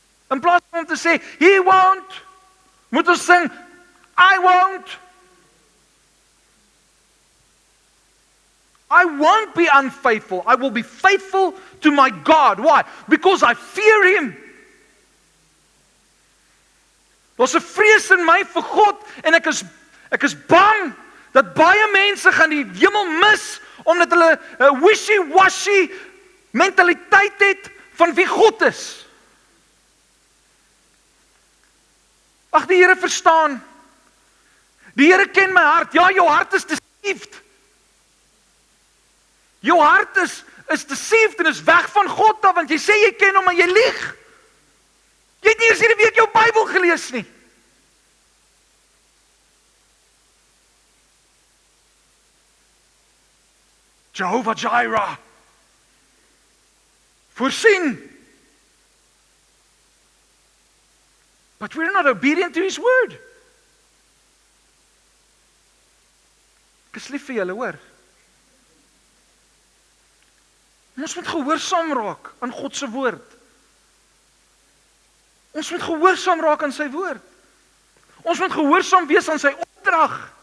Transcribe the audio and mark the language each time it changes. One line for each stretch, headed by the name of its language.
Afrikaans: In plaas van om te sê,
English: He won't,
Afrikaans: moet ons sing,
English: I won't. I won't be unfaithful. I will be faithful to my God. Why? Because I fear Him.
Afrikaans: Daar's 'n vrees in my vir God, en ek is bang dat baie mense gaan die hemel mis, omdat hulle 'n wishy-washy mentaliteit het van wie God is. Ag, die Here verstaan. Die Here ken my hart. Ja, jou hart is deceived. Jou hart is deceived en is weg van God af, want jy sê jy ken hom, maar jy lieg. Jy het nie eers hierdie week jou Bybel gelees nie. Jehovah Jireh. Voorsien.
English: But we're not obedient to His word.
Afrikaans: Ek is lief vir julle, hoor. Ons moet gehoorsaam raak aan God se woord. Ons moet gehoorsaam raak aan sy woord. Ons moet gehoorsaam wees aan sy opdrag.